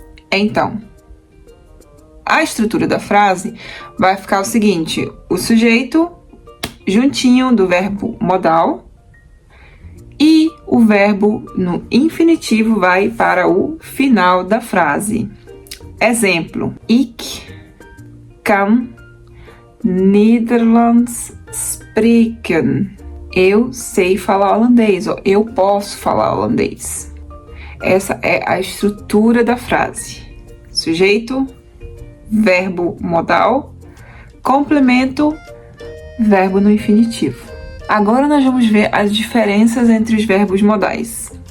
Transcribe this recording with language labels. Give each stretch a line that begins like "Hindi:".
Portuguese: Então, a estrutura da frase vai ficar o seguinte: o sujeito juntinho do verbo modal e o verbo no infinitivo vai para o final da frase.
Dutch: Exemplo: Ik kan Nederlands spreken.
Portuguese: Eu sei falar holandês, ou eu posso falar holandês. Essa é a estrutura da frase. Sujeito, verbo modal, complemento, verbo no infinitivo. Agora nós vamos ver as diferenças entre os verbos modais.